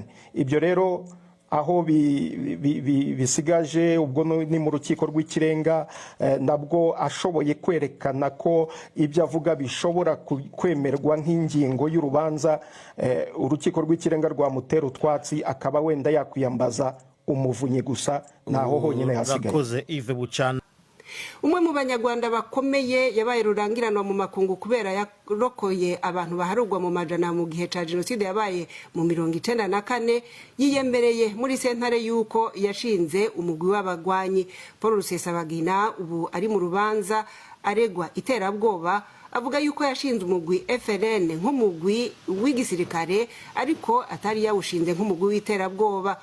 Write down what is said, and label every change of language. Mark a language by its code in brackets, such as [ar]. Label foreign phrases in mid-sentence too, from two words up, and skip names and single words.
[rw] Ibyo rero aho bisigaje ubwo ni mu rukiko rw'ikirenga, nabwo ashoboye kwerekana ko ibyo avuga bishobora kwemerwa nk'ingingo y'urubanza, urukiko rw'ikirenga rwamutera utwatsi akaba wenda yakwiyambaza umuvunyi gusa, naho honyine hasigaye. Urakoze Yves Bucyana. [rn] Umwe mu banyarwanda bakomeye yabaye rurangiranwa mu makungu kubera yarokoye abantu baharugwa mu majana mu gihe ca jenoside yabaye mu 1994, yiyemereye muri sentare yuko yashinze umugwi w'abagwanyi. Paul Rusesabagina ubu ari mu rubanza aregwa iterabwoba, avuga yuko yashinze umugwi FLN nk'umugwi w'igisirikare ariko atari yawushinze nk'umugwi w'iterabwoba.